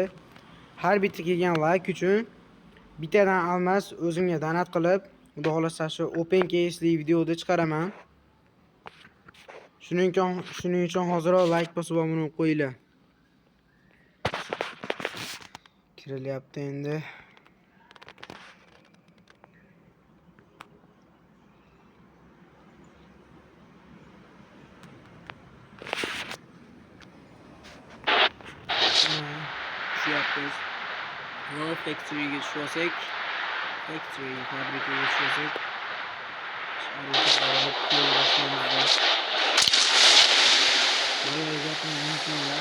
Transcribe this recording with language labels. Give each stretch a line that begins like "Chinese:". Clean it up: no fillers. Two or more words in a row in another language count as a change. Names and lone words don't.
Uzbek: Har bitta kelgan like uchun bittadan almas o'zimga donat qilib, xudo xolasa shu open case'li videoda chiqaraman. Shuning uchun hozirroq like bosib obuna qo'yinglar. Kirilyapti endi.
Turkish: Yapıyoruz. Factory'ye geçiyorsak, fabrikaya geçiyorsak, bayağı zaten unutmuyorlar.